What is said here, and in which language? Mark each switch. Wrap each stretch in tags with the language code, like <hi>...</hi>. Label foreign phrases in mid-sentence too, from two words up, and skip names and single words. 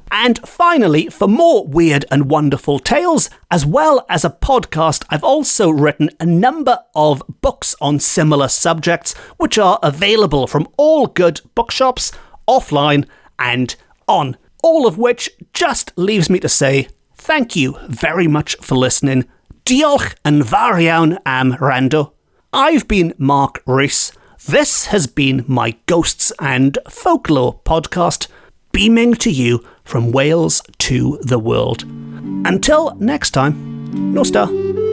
<en>And finally, for more weird and wonderful tales, as well as a podcast, I've also written a number of books on similar subjects, which are available from all good bookshops, offline and on. All of which just leaves me to say thank you very much for listening.</en> <cy>Diolch yn fawr iawn am wrando.</cy> <en>I've been Mark Rees. This has been my Ghosts and Folklore podcast, beaming to you from Wales to the world. Until next time,</en> <cy>Nos ta.</cy>